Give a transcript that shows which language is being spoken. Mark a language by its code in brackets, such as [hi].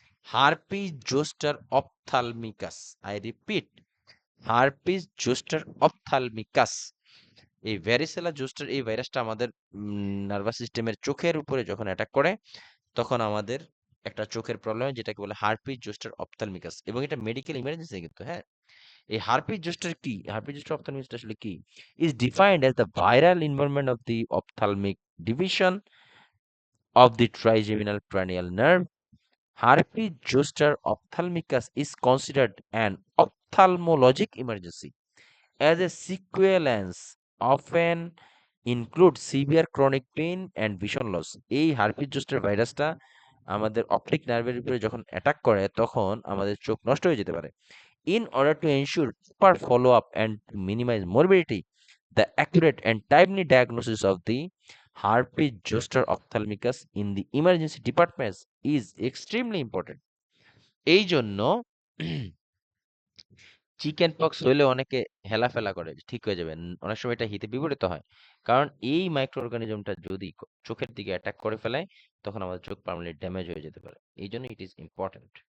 [bn] Herpes zoster অপথালমিকাস, [en] I repeat, [bn] herpes zoster অপথালমিকাস, এই varicella zoster এই ভাইরাসটা আমাদের নার্ভাস সিস্টেমের চোখের উপরে যখন অ্যাটাক করে, তখন আমাদের একটা চোখের প্রবলেম হয়, যেটাকে বলে হারপিস জোস্টার অপথালমিকাস, এবং এটা মেডিকেল ইমার্জেন্সি কিন্তু, হ্যাঁ। এই হারপিস জোস্টার কি, হারপিস জোস্টার অপথালমিকাস আসলে কি? [en] Is defined as the viral involvement of the ophthalmic division of the trigeminal cranial nerve. Herpes zoster ophthalmicus is considered an ophthalmologic emergency, as a sequelance often includes severe chronic pain and vision loss. [bn] এই herpes zoster ভাইরাসটা আমাদের optic নার্ভের উপরে যখন attack করে, তখন আমাদের চোখ নষ্ট হয়ে যেতে পারে। [en] In order to ensure proper follow-up and to minimize morbidity, the accurate and timely diagnosis of the herpes zoster ophthalmicus in the emergency departments is extremely important. [bn] এই জন্য চিকেন পক্স হইলে অনেকে হেলাফেলা করে যে ঠিক হয়ে যাবে, অনেক সময় এটা হিতে বিপরীত হয়, কারণ এই মাইক্রো অর্গানিজমটা যদি চোখের দিকে অ্যাটাক করে ফেলায়, তখন আমাদের চোখ পার্মানেন্টলি ড্যামেজ হয়ে যেতে পারে। এই জন্য [en] It is important.